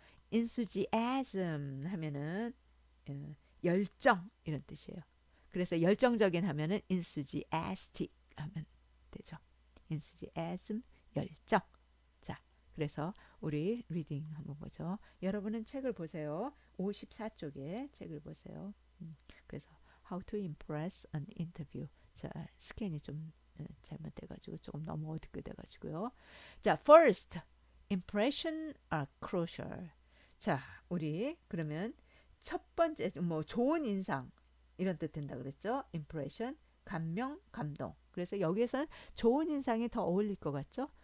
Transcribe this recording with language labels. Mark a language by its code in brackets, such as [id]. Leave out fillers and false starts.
[ko] enthusiasm 하면은 열정 이런 뜻이에요. 그래서 열정적인 하면은 enthusiastic 하면 되죠. enthusiasm 열정. 자, 그래서 우리 리딩 한번 보죠. 여러분은 책을 보세요. 54쪽에 책을 보세요. [en] 그래서 How to impress an interview. [ko] 자, 스캔이 좀 잘못돼가지고 조금 너무 어둡게 돼가지고요. [en] 자, first impression are crucial. [ko] 자, 우리 그러면 첫 번째 뭐 좋은 인상 이런 뜻 된다 그랬죠? impression 감명, 감동. 그래서 여기에서는 좋은 인상이 더 어울릴 것 같죠?